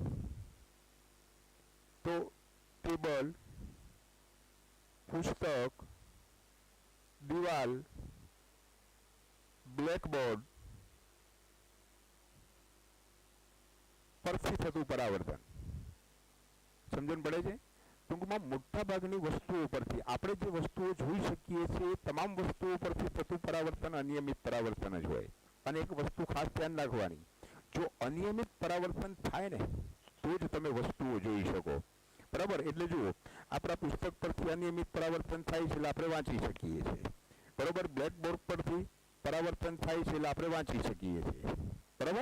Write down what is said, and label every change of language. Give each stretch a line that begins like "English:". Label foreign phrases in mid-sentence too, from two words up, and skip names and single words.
Gujarati: તો ટેબલ, પુસ્તક, દીવાલ, બ્લેકબોર્ડ પરથી થતું પરાવર્તન। સમજણ પડે છે? ટૂંકમાં મોટા ભાગની વસ્તુઓ પરથી આપણે જે વસ્તુઓ જોઈ શકીએ છીએ તમામ વસ્તુઓ પરથી થતું પરાવર્તન અનિયમિત પરાવર્તન જ હોય। અને એક વસ્તુ ખાસ ધ્યાન રાખવાની, જો અનિયમિત પરાવર્તન થાય ને તો જ તમે વસ્તુઓ જોઈ શકો, બરાબર. એટલે જુઓ, આપણા પુસ્તક પરથી અનિયમિત પરાવર્તન થાય છે એટલે આપણે વાંચી શકીએ છીએ, બરાબર. બ્લેકબોર્ડ પરથી પરાવર્તન થાય છે એટલે આપણે વાંચી શકીએ છીએ, બરાબર.